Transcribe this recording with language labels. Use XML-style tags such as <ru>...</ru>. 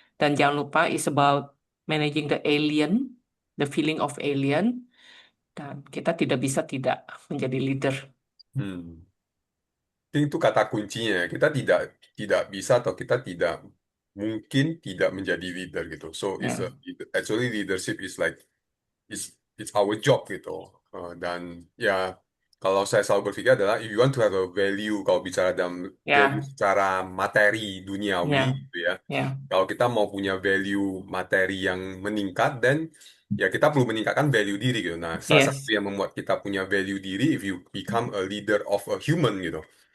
<id>Dan jangan lupa</id> <en>it's about managing the alien, the feeling of alien.</en> <id>Dan kita tidak bisa tidak menjadi leader. Hmm. Itu kata kuncinya. Kita tidak bisa atau kita tidak mungkin tidak menjadi leader gitu.</id> <en>So</en> <id>Ya,</id> <en>actually leadership is like it's our job</en> <id>gitu. Dan ya kalau saya selalu berpikir adalah</id> <en>if you want to have a value,</en> <id>kalau bicara dalam value ya, secara materi duniawi ya, gitu ya. ya. Kalau kita mau punya value materi yang meningkat, dan ya kita perlu meningkatkan value diri gitu. Nah, salah satu</id> <en>Yes.</en> <id>yang membuat kita punya value diri</id> <en>if you become a leader of a human</en> <id>gitu.</id>